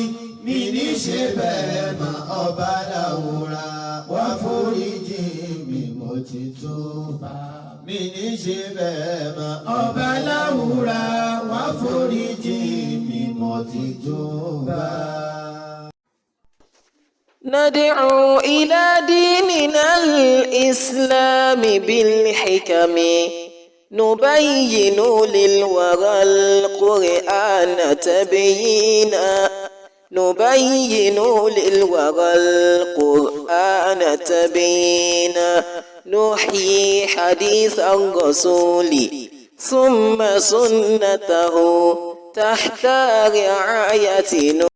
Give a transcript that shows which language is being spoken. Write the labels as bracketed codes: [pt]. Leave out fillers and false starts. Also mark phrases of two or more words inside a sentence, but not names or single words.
[yo] Mi ní ṣe bẹ́ẹ̀ mọ́ ọba láwùrà wá foríjì mi mo ti túbà. Mi ní ṣe bẹ́ẹ̀ mọ́ ọba láwùrà wá foríjì mi mo ti túbà. [ar] ندعو إلى ديننا الإسلام بالحكم نبين للورى القرآن تبيينا نبين للورى القرآن تبيينا نحيي حديث الرسول ثم سنته تحت رعاية